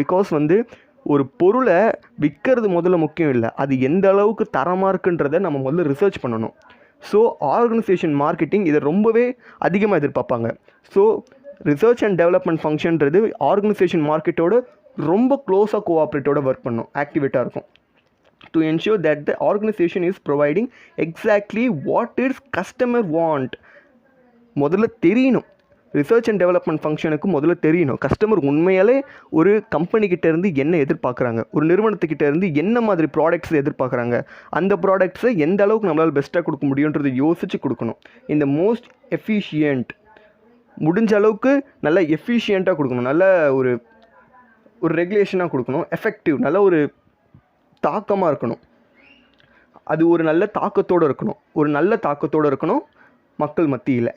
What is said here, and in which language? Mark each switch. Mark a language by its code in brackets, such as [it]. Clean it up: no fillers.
[ta] Because ஒரு பொருளை விற்கிறது முதல்ல முக்கியம் இல்லை, அது எந்த அளவுக்கு தரமாக இருக்குன்றதை நம்ம முதல்ல ரிசர்ச் பண்ணணும். ஸோ ஆர்கனைசேஷன் மார்க்கெட்டிங் இதை ரொம்பவே அதிகமாக எதிர்பார்ப்பாங்க. So research and development ஃபங்க்ஷன்றது organisation மார்க்கெட்டோட ரொம்ப க்ளோஸாக கோஆப்ரேட்டோட ஒர்க் பண்ணும், ஆக்டிவேட்டாக இருக்கும். [en] to ensure that the organization is providing exactly what its customer want. [ta] முதல்ல தெரியணும், ரிசர்ச் அண்ட் டெவலப்மெண்ட் ஃபங்க்ஷனுக்கு முதல்ல தெரியணும் கஸ்டமர் உண்மையாலே ஒரு கம்பெனிக்கிட்ட இருந்து என்ன எதிர்பார்க்குறாங்க, ஒரு நிறுவனத்துக்கிட்ட இருந்து என்ன மாதிரி ப்ராடக்ட்ஸ் எதிர்பார்க்குறாங்க, அந்த ப்ராடக்ட்ஸை எந்த அளவுக்கு நம்மளால் பெஸ்ட்டாக கொடுக்க முடியுன்றதை யோசித்து கொடுக்கணும். இந்த மோஸ்ட் எஃபிஷியன்ட், முடிஞ்ச அளவுக்கு நல்ல எஃபிஷியண்ட்டாக கொடுக்கணும், நல்ல ஒரு ரெகுலேஷனாக கொடுக்கணும், எஃபெக்டிவ், நல்ல ஒரு தாக்கமாக இருக்கணும், அது ஒரு நல்ல தாக்கத்தோடு இருக்கணும், ஒரு நல்ல தாக்கத்தோடு இருக்கணும் மக்கள் மத்தியில்.